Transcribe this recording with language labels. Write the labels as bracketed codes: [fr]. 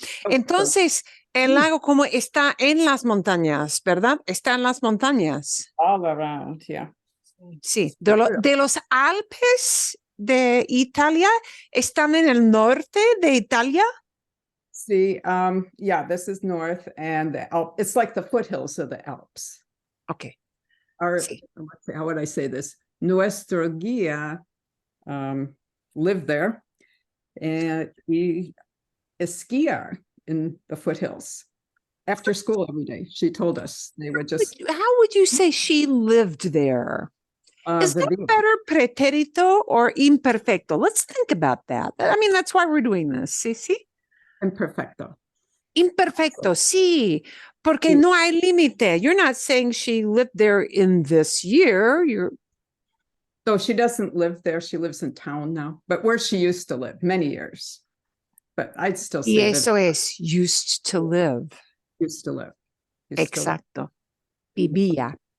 [es] Entonces el lago como está en las montañas, ¿verdad? Está en las montañas. [en] All around, yeah. [es] Sí, de los Alpes de Italia, ¿están en el norte de Italia? [en] See, yeah, this is north and it's like the foothills of the Alps. Okay. Sí. How would I say this? [es] Nuestro guía [en] lived there and we skier in the foothills after school every day. She told us they would just. How would you say she lived there? Is that better pretérito or imperfecto? Let's think about that. I mean, that's why we're doing this. [es] Sí, sí. Imperfecto. Imperfecto, sí, porque no hay límite. [en] You're not saying she lived there in this year. So she doesn't live there. She lives in town now, but where she used to live many years. But I'd still say [es] y eso es [en] used to live. Used to live. [es] Exacto. Vivía.